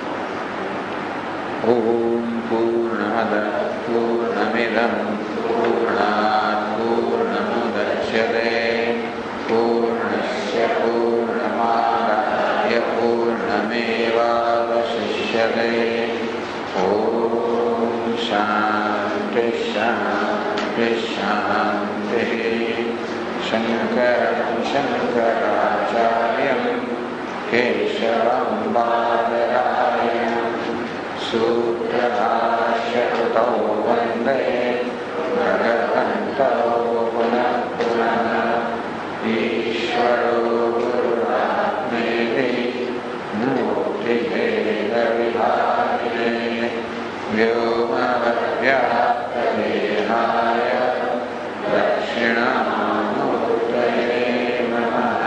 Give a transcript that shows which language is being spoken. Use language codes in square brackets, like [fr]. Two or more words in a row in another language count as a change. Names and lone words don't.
[sa] ઓમ પૂર્ણમદ પૂર્ણમિદં પૂર્ણાત પૂર્ણમુદચ્યતે પૂર્ણસ્ય પૂર્ણમાદાય પૂર્ણમેવાવશિષ્યતે. ઓમ શાંતિ શાંતિ. शांति शंकरं शंकराचार्यं केशवं बादरायणं सूत्रभाष्यकृतौ वन्दे भगवन्तौ पुनः पुनः ईश्वरो गुरुरात्मेति मूर्तिभेदविभागिने व्योमवद्व्याप्तदेहाय दक्षिणामूर्तये नमः।